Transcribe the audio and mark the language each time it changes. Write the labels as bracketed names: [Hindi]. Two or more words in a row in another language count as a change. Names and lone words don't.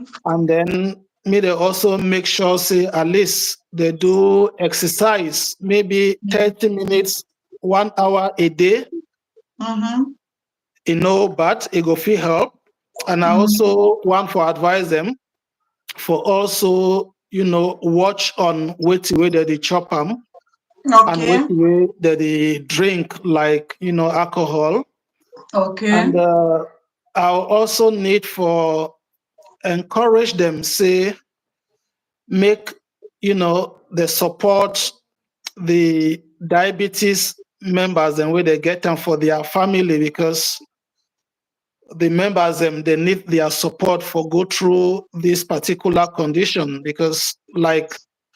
[Nigerian Pidgin] And then may they also make sure say at least they do exercise maybe 30 minutes 1 hour a day, Mm-hmm. but it go fit help. And I Mm-hmm. also want to advise them for also watch on wetin wey dem dey chop am and Okay. wetin wey dem dey drink like alcohol. Okay. And I'll also need for encourage them say make they support the diabetes members and where they get them for their family, because the members they need their support for go through this particular condition, because like